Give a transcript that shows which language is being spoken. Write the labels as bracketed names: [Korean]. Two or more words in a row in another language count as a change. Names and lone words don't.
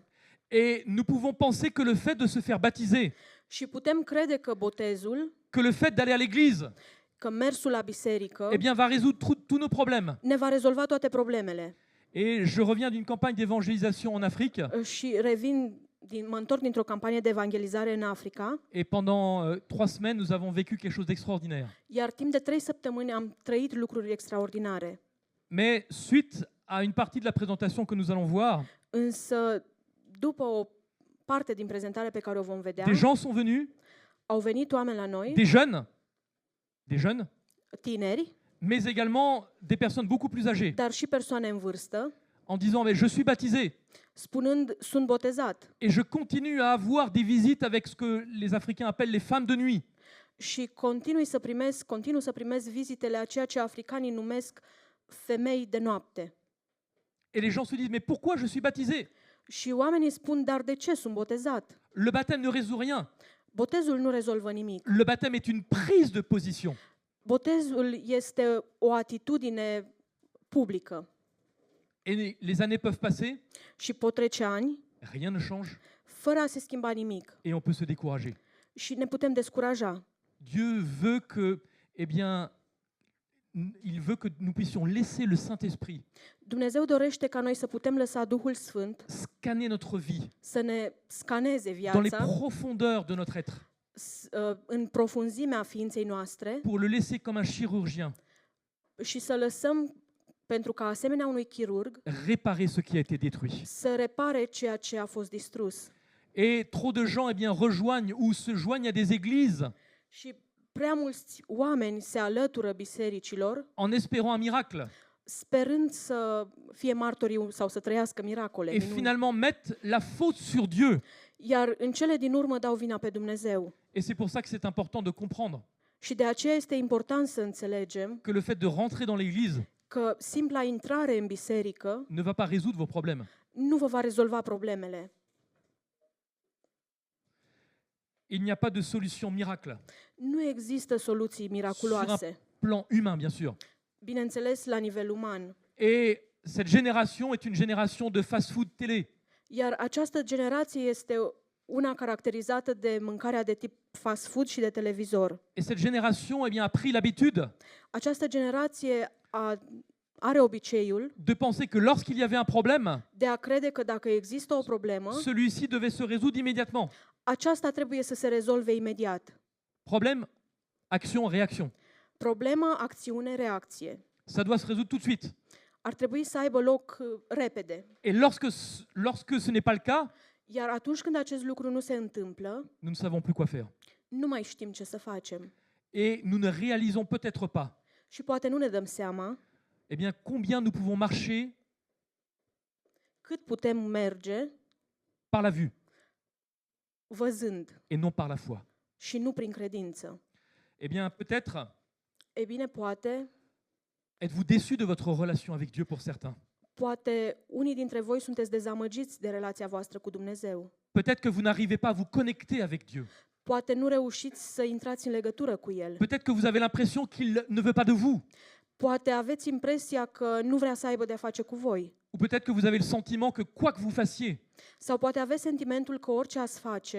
[French] Et nous pouvons penser que le fait de se faire baptiser, [Romanian] Și putem crede că botezul, [French] que le fait d'aller à l'église, [Romanian] că mersul la biserică, [French] eh bien, va résoudre tous nos problèmes. [Romanian] ne va rezolva toate problemele. [French] Et je reviens d'une campagne d'évangélisation en Afrique. [Romanian] Și mă întorc dintr-o campanie de evangelizare în Africa, [French] Et pendant 3 semaines, nous avons vécu quelque chose d'extraordinaire. [Romanian] iar timp de 3 săptămâni am trăit lucruri extraordinare. [French] Mais suite à une partie de la présentation que nous allons voir, [Romanian] Însă, după o parte din prezentare pe care o vom vedea, [French] des gens sont venus, [Romanian] au venit oameni la noi, [French] des jeunes, [Romanian] tineri, [French] mais également des personnes beaucoup plus âgées, [Romanian] dar și persoane în vârstă, [French] en disant mais je suis baptisé [Romanian] spunând, sunt botezat. [French] et je continue à avoir des visites avec ce que les Africains appellent les femmes de nuit. [Romanian] Și continuu să primesc vizitele a ceea ce africanii numesc femei de noapte. [French] Et les gens se disent mais pourquoi je suis baptisé? [Romanian] Și oamenii spun, dar de ce sunt botezat? [French] Le baptême ne résout rien. [Romanian] Botezul nu rezolvă nimic. [French] Le baptême est une prise de position. [Romanian] Botezul este o atitudine publică. [French] Et les années peuvent passer, [Romanian] Și pot trece ani [French] rien ne change [Romanian] fără a se schimba nimic. [French] et on peut se décourager. [Romanian] Și ne putem descuraja. [French] Dieu veut que, il veut que nous puissions laisser le Saint-Esprit [Romanian] Dumnezeu dorește ca noi să putem lăsa Duhul Sfânt [French] scanner notre vie [Romanian] să ne scaneze [French] dans les [Romanian] viața [French] profondeurs de notre être [Romanian] în profunzimea ființei noastre [French] pour le laisser comme un chirurgien [Romanian] și să lăsăm, pentru ca asemenea unui chirurg, [French] réparer ce qui a été détruit. [Romanian] să repare ceea ce a fost distrus. [French] Et trop de gens rejoignent ou se joignent à des églises [Romanian] Și prea mulți oameni se alătură bisericilor [French] en espérant un miracle. [Romanian] sperând să fie martorii sau să trăiască miracole, [French] et [Romanian] minuni. [French] finalement mettent la faute sur Dieu. [Romanian] Iar în cele din urmă dau vina pe Dumnezeu. [French] Et c'est pour ça que c'est important de comprendre [Romanian] Și de aceea este important să înțelegem [French] que le fait de rentrer dans l'église [Romanian] că simpla intrare în biserică [French] ne va pas résoudre vos problèmes. [Romanian] nu vă va rezolva problemele. [French] Il n'y a pas de solution miracle, [Romanian] Nu există soluții miraculoase, [French] plan humain bien sûr. [Romanian] bineînțeles la nivel uman. [French] Et cette génération est une génération de fast-food télé. [Romanian] Iar această generație este una caracterizată de mâncarea de tip fast food și de televizor. [French] Et cette génération eh bien, a pris l'habitude [Romanian] Această generație are obiceiul [French] de penser que lorsqu'il y avait un problème, [Romanian] de a crede că dacă există o problemă, [French] celui-ci devait se résoudre immédiatement. [Romanian] aceasta trebuie să se rezolve imediat. [French] Problème, action, réaction. [Romanian] Problema, acțiune, reacție. [French] Ça doit se résoudre tout de suite. [Romanian] Ar trebui să aibă loc repede. [French] Et lorsque ce n'est pas le cas, [Romanian] Iar atunci când acest lucru nu se întâmplă, [French] nous ne savons plus quoi faire. [Romanian] nu mai știm ce să facem. [French] Et nous ne réalisons peut-être pas [Romanian] Și poate nu ne dăm seama [French] eh bien, combien nous pouvons marcher [Romanian] cât putem merge [French] par la vue [Romanian] văzând [French] et non par la foi. [Romanian] și nu prin credință. [French] Eh bien, peut-être [Romanian] E bine, poate [French] êtes-vous déçus de votre relation avec Dieu pour certains. [Romanian] unii dintre voi sunteți dezamăgiți de relația voastră cu Dumnezeu. [French] Peut-être que vous n'arrivez pas à vous connecter avec Dieu. [Romanian] Poate nu reușiți să intrați în legătură cu El. [French] Peut-être que vous avez l'impression qu'il ne veut pas de vous. [Romanian] Poate aveți impresia că nu vrea să aibă de-a face cu voi. [French] Ou peut-être que vous avez le sentiment que quoi que vous fassiez, [Romanian] Sau poate aveți sentimentul că orice ați face,